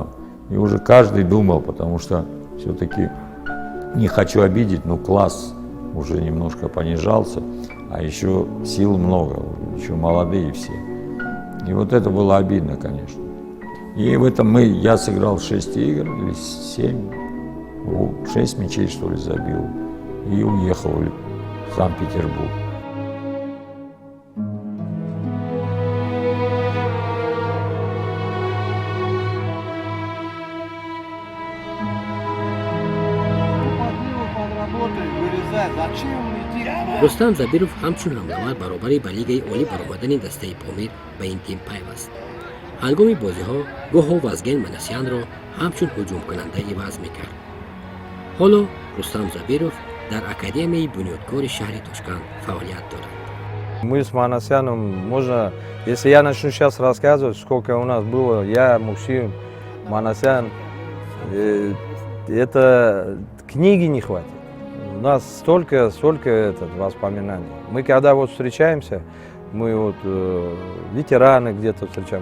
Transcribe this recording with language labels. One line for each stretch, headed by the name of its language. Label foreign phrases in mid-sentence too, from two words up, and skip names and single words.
Russian: И уже каждый думал, потому что все-таки, не хочу обидеть, но класс уже немножко понижался, а еще сил много, еще молодые все. И вот это было обидно, конечно. И в этом я сыграл 6 игр или 7, 6 мячей, что ли, забил. И уехал в Санкт-Петербург.
Tajik: рустам забиров ҳамчун ҳамлавар баробари ба лигаи олӣ баромадани дастаи помир ба ин тим пайваст. ҳангоми бозиҳо гоҳо Вазген Манасянро ҳамчун ҳуҷумкунанда иваз мекард. ҳоло Рустам Забиров дар академияи бунёдкори шаҳри Тошкент фаъолият дорад.
Russian: Мы с Манасяном, можно, если я начну сейчас рассказывать, сколько у нас было, я, Муксим, Манасян, это книги не хватит. У нас столько воспоминаний. Мы когда вот встречаемся, мы вот ветераны где-то встречаем.